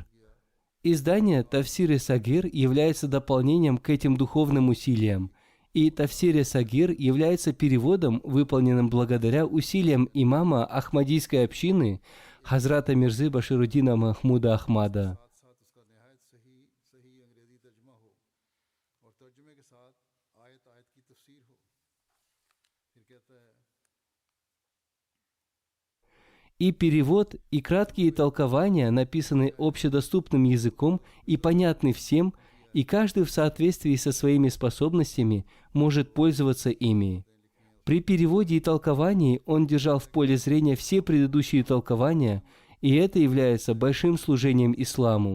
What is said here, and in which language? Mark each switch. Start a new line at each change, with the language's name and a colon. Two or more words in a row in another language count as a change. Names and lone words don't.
Russian: Издание Тафсире Сагир является дополнением к этим духовным усилиям, и Тафсире Сагир является переводом, выполненным благодаря усилиям имама Ахмадийской общины Хазрата Мирзы Башируддина Махмуда Ахмада.
Urdu: ساتھ اسکا نہایت صحیح انگریزی ترجمہ ہو اور ترجمے کے ساتھ آیت آیت کی تفسیر ہو پھر کہتا ہے
Russian: И перевод, и краткие толкования написаны общедоступным языком и понятны всем, и каждый в соответствии со своими способностями может пользоваться ими. При переводе и толковании он держал в поле зрения все предыдущие толкования, и это является большим служением исламу.